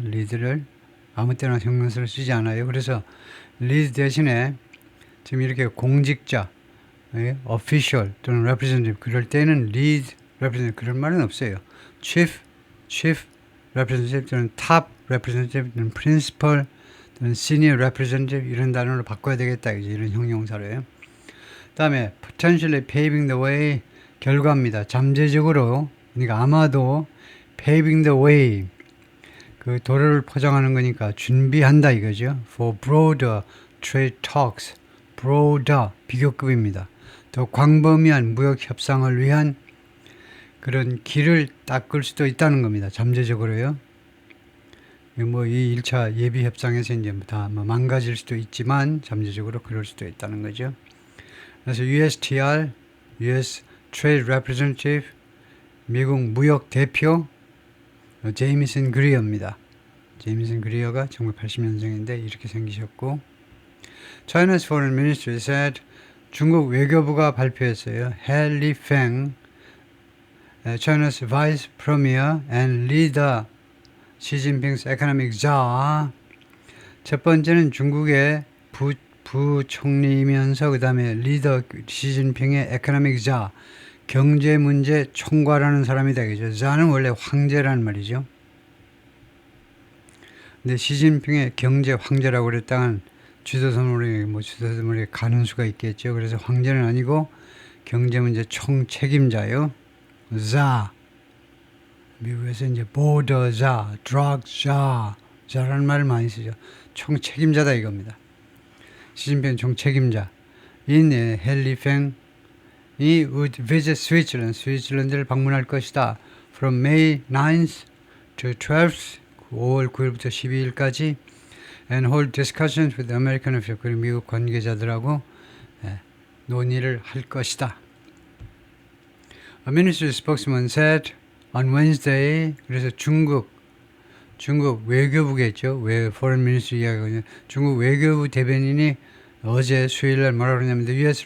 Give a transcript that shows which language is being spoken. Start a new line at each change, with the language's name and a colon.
Korean: 리드를 아무 때나 형용사로 쓰지 않아요. 그래서 리드 대신에 지금 이렇게 공직자, official 또는 representative, 그럴 때는
English: lead representative
Korean: 그런 말은 없어요.
English: chief representative 또는 top representative 또는 principal 또는 senior representative
Korean: 이런 단어로 바꿔야 되겠다. 이런 형용사로요.
English: 다음에 potentially paving the way,
Korean: 결과입니다. 잠재적으로, 그러니까 아마도
English: paving the way,
Korean: 그 도로를 포장하는 거니까 준비한다 이거죠.
English: for broader trade talks.
Korean: broader, 비교급입니다. 더 광범위한 무역 협상을 위한 그런 길을 닦을 수도 있다는 겁니다. 잠재적으로요. 뭐 이 1차 예비 협상에서 이제 다 망가질 수도 있지만 잠재적으로 그럴 수도 있다는 거죠. 그래서 USTR, US Trade Representative, 미국 무역 대표 제이미슨 그리어입니다. 제이미슨 그리어가 1980년생인데 이렇게 생기셨고,
English: China's Foreign Ministry said,
Korean: 중국 외교부가 발표했어요.
English: He Lifeng, China's Vice Premier and Leader, Xi Jinping's Economic Czar.
Korean: 첫 번째는 중국의 부총리이면서 그 다음에 리더 시진핑의 Economic Czar, 경제 문제 총괄하는 사람이다. 그죠? 자는 원래 황제라는 말이죠. 근데 시진핑의 경제 황제라고 그랬다간 주도선물에 가는 수가 있겠죠. 그래서 황제는 아니고 경제 문제 총책임자요. 자. 미국에서 이제 보더자, 드럭자, 자라는 말을 많이 쓰죠. 총책임자다 이겁니다. 시진핑 총책임자. 인 헬리팽이
English: would visit Switzerland,
Korean: 스위스랜드를 방문할 것이다.
English: From May 9th to 12th,
Korean: 5월 9일부터 12일까지
English: and hold discussions with American officials,
Korean: 그리고 미국 관계자들하고 논의를 할 것이다.
English: A ministry spokesman said on Wednesday,
Korean: 그래서 중국 외교부겠죠. Foreign Ministry 이야기하거든요. 중국 외교부 대변인이 어제 수요일날 뭐라고 그러냐면
English: The U.S.